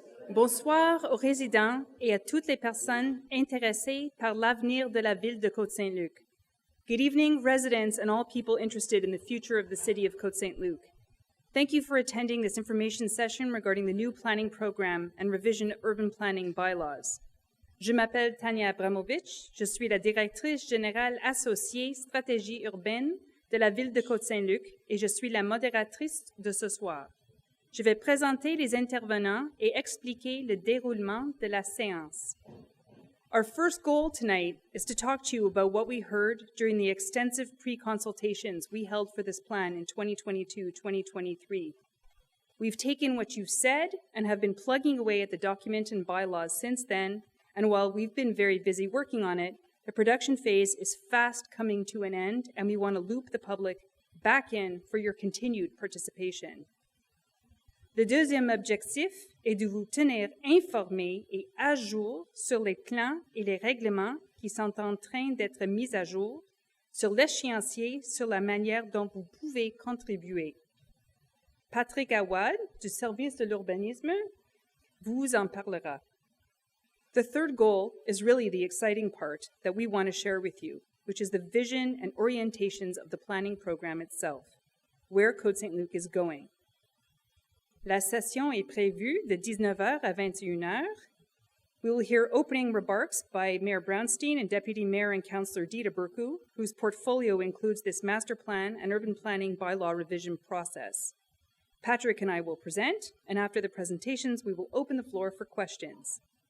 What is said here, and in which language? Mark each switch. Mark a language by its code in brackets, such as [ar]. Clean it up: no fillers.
[fr] Bonsoir aux résidents et à toutes les personnes intéressées par l'avenir de la ville de Côte-Saint-Luc. [en] Good evening, residents and all people interested in the future of the city of Côte-Saint-Luc. Thank you for attending this information session regarding the new planning program and revision of urban planning bylaws. [fr] Je m'appelle Tania Abramovich, je suis la directrice générale associée stratégie urbaine de la ville de Côte-Saint-Luc et je suis la modératrice de ce soir. Je vais présenter les intervenants et expliquer le déroulement de la séance. [en] Our first goal tonight is to talk to you about what we heard during the extensive pre-consultations we held for this plan in 2022-2023. We've taken what you've said and have been plugging away at the document and bylaws since then, and while we've been very busy working on it, the production phase is fast coming to an end, and we want to loop the public back in for your continued participation. [fr] Le deuxième objectif est de vous tenir informés et à jour sur les plans et les règlements qui sont en train d'être mis à jour, sur l'échéancier, sur la manière dont vous pouvez contribuer. Patrick Awad, du service de l'urbanisme, vous en parlera. [en] The third goal is really the exciting part that we want to share with you, which is the vision and orientations of the planning program itself, where Côte-Saint-Luc is going. [fr] La session est prévue de 19h à 21h. [en] We will hear opening remarks by Mayor Brownstein and Deputy Mayor and Councillor Dita Burku, whose portfolio includes this master plan and urban planning bylaw revision process. Patrick and I will present, and after the presentations, we will open the floor for questions.